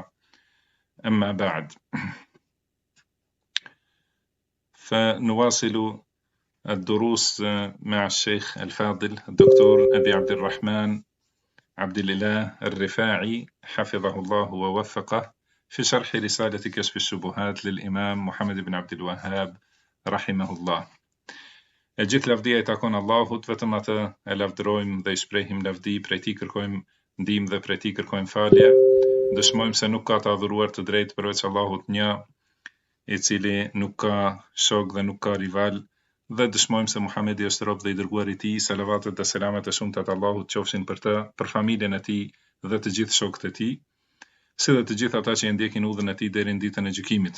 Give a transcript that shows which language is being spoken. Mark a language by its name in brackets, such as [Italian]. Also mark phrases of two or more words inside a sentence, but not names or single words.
[Arabic] أما بعد، فنواصل الدروس مع الشيخ الفاضل الدكتور أبي عبد الرحمن عبد الإله الرفاعي حفظه الله ووفقه في شرح رسالة كشف الشبهات للإمام محمد بن عبد الوهاب رحمه الله. [Albanian] Gjithë lavdia I takon Allahut, vetëm atë e lavdërojmë dhe I shprehim lavdi, prej Tij kërkojmë ndihmë dhe prej Tij kërkojmë falje. Dëshmojmë se nuk ka të adhuruar të drejtë përveç Allahut një, I cili nuk ka shok dhe nuk ka rival, dhe dëshmojmë se Muhamedi është rob dhe I dërguar I Tij, salavatet dhe selamet e shumta të Allahut qofshin për të, për familjen e Tij dhe të gjithë shokët e Tij, si dhe të gjithë ata që I ndjekin udhën e Tij deri në ditën e gjykimit.